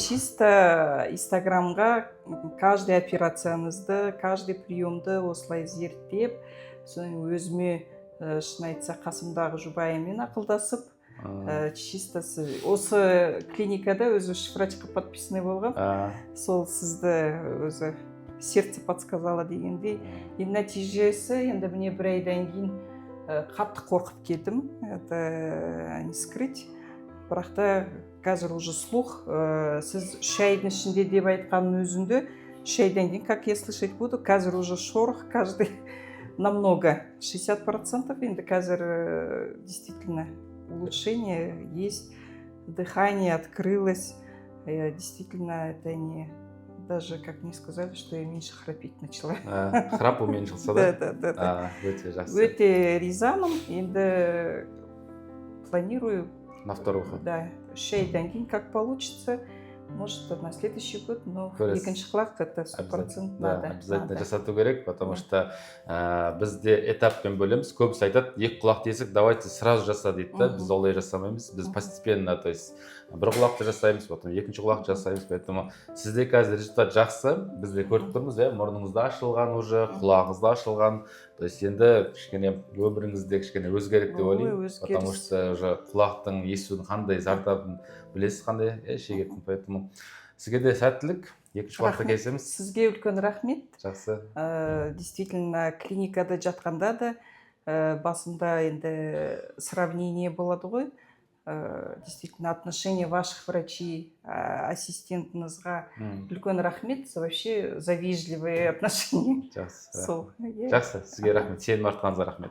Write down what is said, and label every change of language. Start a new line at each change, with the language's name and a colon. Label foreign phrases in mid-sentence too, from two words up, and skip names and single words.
Kazakh: Чисто инстаграмға каждый операцияңызды, каждый приемды осылай зерттеп, соны өзіме шын айтса қасымдағы жұбайыммен ақылдасып, чисто осы клиникада өзі врачқа подписанный болған. Сол сізді өзі
Russian: сердце подсказала
Kazakh: дегендей. Нәтижесі енді міне 1 айдан кейін қатты қорқып кетім.
Russian: Это не скрыть.
Kazakh: Бірақ та қазір
Russian: уже слух,
Kazakh: сіз 3 айдың ішінде деп айтқанның өзінде 3 айдан кейін,
Russian: как я слышать буду, қазір уже шорох каждый намного. 60%
Kazakh: енді қазір
Russian: действительно улучшение есть, дыхание открылось. Действительно, это не... Даже, как мне сказали, что я меньше храпеть начала. Храп уменьшился, да? Да.
Kazakh: Өте жақсы. Өте ризамын. Енді планирую.
Russian: На второй выход. Да.
Kazakh: 3 айдан кейін
Russian: как получится. Может, на следующий год, но
Kazakh: екінші құлақ
Russian: это 100% надо.
Kazakh: Обязательно жасату керек,
Russian: потому что
Kazakh: бізде этаппен бөлеміз. Көбісі айтады, 2 құлақ тесік,
Russian: давайте сразу
Kazakh: жаса дейді да. Біз олай жасамаймыз. Біз
Russian: постепенно, то есть
Kazakh: бір құлақты жасаймыз, потом екінші құлақты жасаймыз. Поэтому сізде қазір результат жақсы. Бізде көріп тұрмыз, мұрныңызда ашылған уже, құлағыңызда ашылған.
Russian: То есть
Kazakh: енді кішкене өміріңізде кішкене өзгереді деп ойлаймын.
Russian: Потому что уже
Kazakh: құлақтың естудің қандай зардабын білесіз, қандай шегетін. Поэтому сізге де сәттілік. Екінші уақытта келсеміз. Сізге үлкен рахмет. Жақсы. Действительно, клиникада жатқанда да басында енді сравнение болады ғой.
Russian: Действительно, отношение ваших врачей,
Kazakh: ассистентіңізға үлкен рахмет,
Russian: вообще за вежливые отношения.
Kazakh: Жақсы. Жақсы, сізге рахмет. Сенім артқаныңызға рахмет.